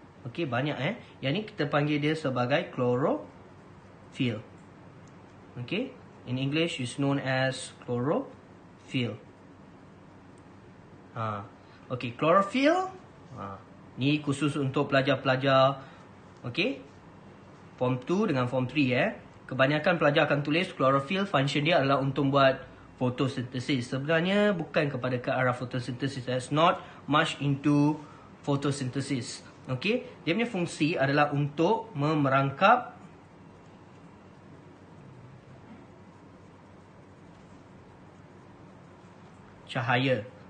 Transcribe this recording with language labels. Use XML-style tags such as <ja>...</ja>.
<ms>Okay, banyak Yang ni kita panggil dia sebagai chlorophyll.</ms> <en>Okay, in English is known as chlorophyll.</en> <ms>Okay, chlorophyll. Ni khusus untuk pelajar-pelajar. Okay, Form 2 dengan Form 3 kebanyakan pelajar akan tulis chlorophyll function dia adalah untuk buat photosynthesis. Sebenarnya bukan kepada ke arah photosynthesis.</ms> <en>That's not much into photosynthesis.</en> <ms>Okay, dia punya fungsi adalah untuk memerangkap cahaya.</ms>